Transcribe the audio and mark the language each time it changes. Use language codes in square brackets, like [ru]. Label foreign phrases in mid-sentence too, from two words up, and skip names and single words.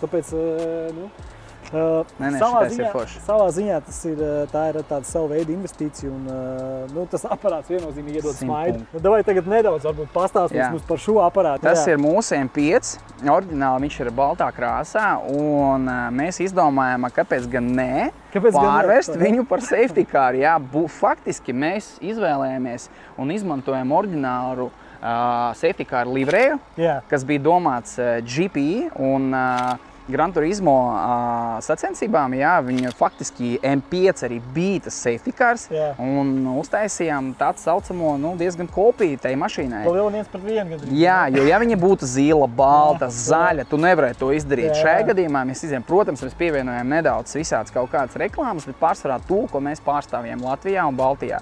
[lv] Tāpēc, savā ziņā tā ir tāda sava veida investīcija, un tas aparāts viennozīmīgi iedod smaidu. Davai tagad nedaudz varbūt pastāstīs mums par šo aparātu. Tas ir mūsu M5, oriģināli viņš ir baltā krāsā, un mēs izdomājām, kāpēc gan ne pārvērst viņu par [en] safety car. [lv] Jā, faktiski mēs izvēlējāmies un izmantojam oriģinālu [en] safety car [lv] livreju, kas bija domāts GP un Gran Turismo sacensībām, viņa faktiski M5 arī bija tas [en] safety cars, [lv] un uztaisījām tādu saucamo diezgan kopiju tai mašīnai. Vēl 1:1 gandrīz. Jā, jo ja viņa būtu zila, balta, zaļa, tu nevarēji to izdarīt. Šajā gadījumā mēs izējām, protams, mēs pievienojam nedaudz visāds kaut kādas reklāmas, bet pārsvarā to, ko mēs pārstāvjam Latvijā un Baltijā.